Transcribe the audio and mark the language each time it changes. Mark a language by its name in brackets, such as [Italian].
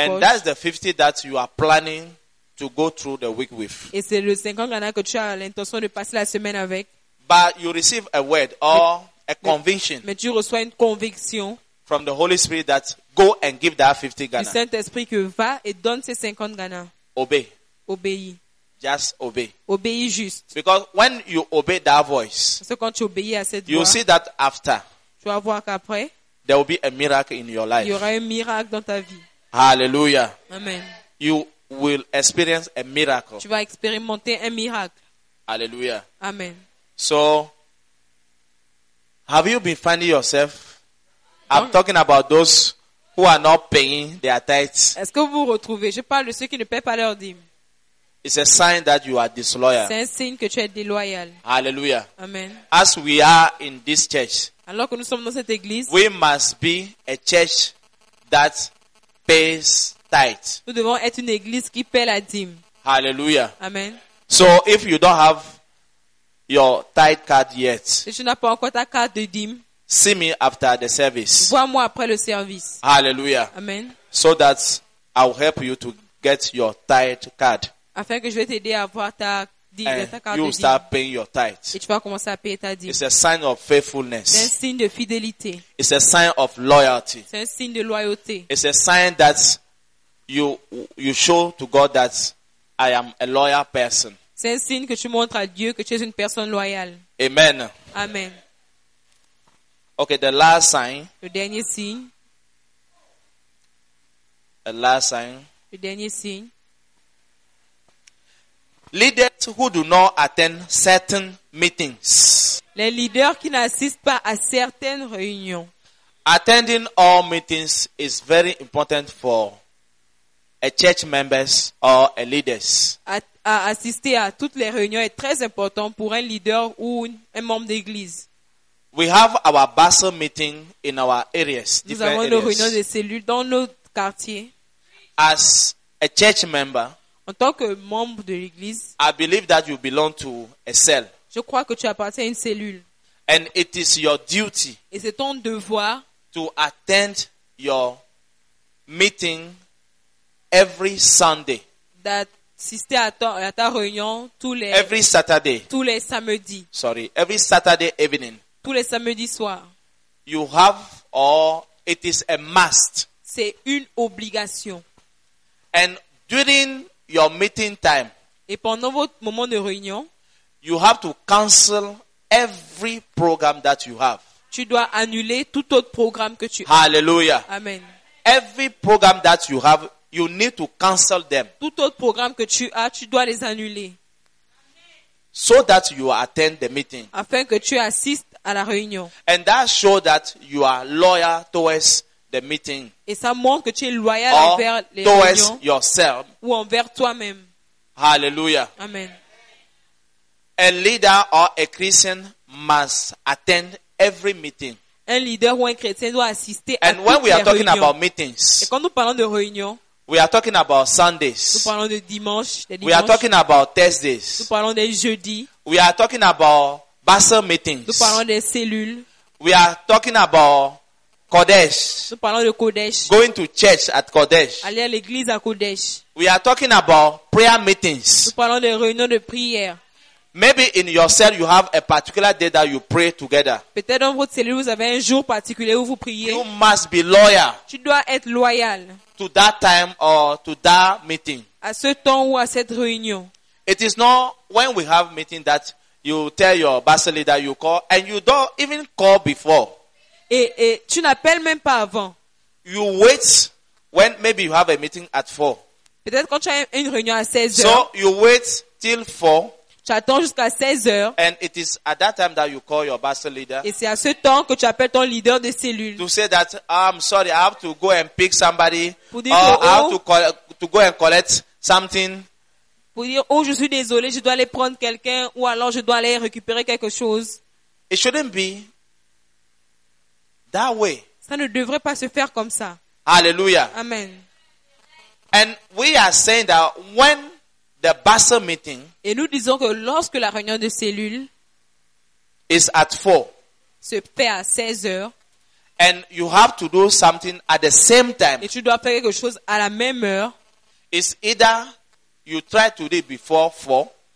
[English] poches. And that's the 50 that you are planning to go through the week with. [French] Et c'est le 50 Ghana que tu as l'intention de passer la semaine avec. [English] But you receive a word or a conviction. [French] Mais tu reçois une conviction. [English] From the Holy Spirit that go and give that 50 Ghana. [French] Du Saint-Esprit que va et donne ces 50 Ghana. [English] Obey. [French] Obéis. [English] Just obey. [French] Obéis juste. [English] Because when you obey that voice, [French] parce que quand tu obéis à cette voix, [English] you see that after, [French] tu vas voir qu'après, [English] there will be a miracle in your life. [French] Il y aura un miracle dans ta vie. [English] Hallelujah. Amen. You will experience a miracle. [French] Tu vas expérimenter un miracle. [English] Hallelujah. Amen. So, have you been finding yourself? Non. I'm talking about those who are not paying their tithes. [French] Est-ce que vous vous retrouvez? Je parle de ceux qui ne paient pas leur dîme. [English] It's a sign that you are disloyal. [French] C'est un signe que tu es déloyal. [English] Hallelujah. Amen. As we are in this church, [French] alors que nous sommes dans cette église, [English] we must be a church that pays tithe. [French] Nous devons être une église qui paie la dîme. [English] Hallelujah. Amen. So if you don't have your tithe card yet, [French] si tu n'as pas encore ta carte de dîme, [English] see me after the service. [French] Vois-moi après le service. [English] Hallelujah. Amen. So that I will help you to get your tithe card. [French] Afin que je vais t'aider à avoir ta dîme, [English] you start paying your tithe. [French] Et tu vas commencer à payer ta dîme. [English] It's a sign of faithfulness. [French] C'est un signe de fidélité. [English] It's a sign of loyalty. [French] C'est un signe de loyauté. [English] It's a sign that you show to God that I am a loyal person. [French] C'est un signe que tu montres à Dieu que tu es une personne loyale. [English] Amen. Amen. Okay, the last sign. [French] Le dernier signe. [English] The last sign. [French] Le dernier signe. [English] Leaders who do not attend certain meetings. [French] Les leaders qui n'assistent pas à certaines réunions. [English] Attending all meetings is very important for a church members or a leaders. [French] À assister à toutes les réunions est très important pour un leader ou un membre d'église. [English] We have our basal meeting in our areas. [French] Nous avons nos réunions de cellules dans nos quartiers. [English] As a church member, [French] en tant que membre de l'église, [English] I believe that you belong to a cell. [French] Je crois que tu appartiens à une cellule. [English] And it is your duty. [French] Et c'est ton devoir [English] to attend your meeting every Sunday. [French] D'assister à ta réunion tous les [English] every Saturday. [French] Tous les samedis. [English] Sorry, every Saturday evening. [French] Tous les samedis soirs. [English] You have or it is a must. [French] C'est une obligation. [English] And during your meeting time. [French] Et pendant votre moment de réunion, [English] you have to cancel every program that you have. [French] Tu dois annuler tout autre programme que tu as. [English] Hallelujah. Amen. Every program that you have, you need to cancel them. [French] Tout autre programme que tu as, tu dois les annuler. [English] So that you attend the meeting. [French] Afin que tu assistes à la réunion. [English] And that shows that you are loyal towards the meeting. [French] Et ça montre que tu es loyal [English] or [French] envers les [English] towards [French] réunions. [English] Towards yourself. [French] Ou envers toi-même. [English] Hallelujah. Amen. A leader or a Christian must attend every meeting. [French] Un leader ou un chrétien doit assister [English] and [French] à [English] when we are talking [French] réunions. [English] About meetings, [French] et quand nous parlons de réunions, [English] we are talking about Sundays. [French] Nous parlons de dimanches, des dimanches. [English] We are talking about Thursdays. [French] Nous parlons des jeudis. [English] We are talking about basal meetings. [French] Nous parlons des cellules. [English] We are talking about Kodesh. [French] Nous parlons de Kodesh. [English] Going to church at Kodesh. [French] Aller à l'église à Kodesh. [English] We are talking about prayer meetings. [French] Nous parlons des réunions de prière. [English] Maybe in your cell you have a particular day that you pray together. [French] Peut-être dans votre cellule vous avez un jour particulier où vous priez. [English] You must be loyal. [French] Tu dois être loyal. [English] To that time or to that meeting. [French] À ce temps ou à cette réunion. [English] It is not when we have meeting that you tell your basal leader you call and you don't even call before. [French] Et tu n'appelles même pas avant. [English] You wait when maybe you have a meeting at 4. [French] Peut-être quand tu as une réunion à 16h. [English] So you wait till 4. [French] Tu attends jusqu'à 16h. [English] And it is at that time that you call your basal leader. [French] Et c'est à ce temps que tu appelles ton leader de cellule. [English] To say that I'm sorry, I have to go and pick somebody. [French] Pour dire oh, [English] I have to go and collect something. [French] Pour dire oh, je suis désolé, je dois aller prendre quelqu'un ou alors je dois aller récupérer quelque chose. [English] It shouldn't be that way. [French] Ça ne devrait pas se faire comme ça. [English] Hallelujah. Amen. And we are saying that when the basal meeting. [French] Et nous disons que lorsque la réunion de cellules [English] is at 4, [French] se fait à 16h, [English] and you have to do something at the same time. [French] Et tu dois faire quelque chose à la même heure. [English] It's either you try to do it before 4.